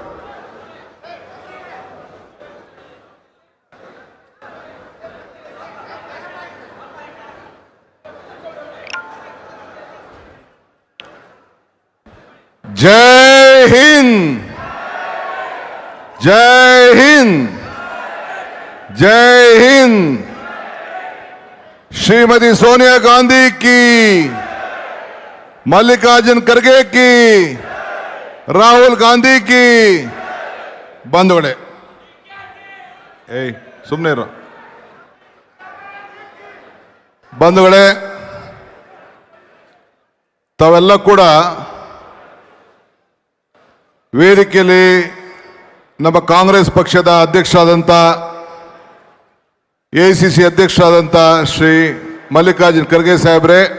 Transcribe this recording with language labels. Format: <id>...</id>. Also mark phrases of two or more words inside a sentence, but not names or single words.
<hi>जय हिंद, जय हिंद, जय हिंद. श्रीमती सोनिया गांधी की, मल्लिकार्जुन खड़गे की, राहुल गांधी की.</hi> <kn>ಬಂಧುಗಳೇ, ಸುಮ್ಮನೆ ಇರೋ ಬಂಧುಗಳೇ, ತಾವೆಲ್ಲ ಕೂಡ ವೇದಿಕೆಯಲ್ಲಿ ನಮ್ಮ ಕಾಂಗ್ರೆಸ್ ಪಕ್ಷದ ಅಧ್ಯಕ್ಷರಾದಂಥ ಎಐಸಿಸಿ ಅಧ್ಯಕ್ಷರಾದಂಥ ಶ್ರೀ ಮಲ್ಲಿಕಾರ್ಜುನ್ ಖರ್ಗೆ ಸಾಹೇಬ್ರೆ,</kn>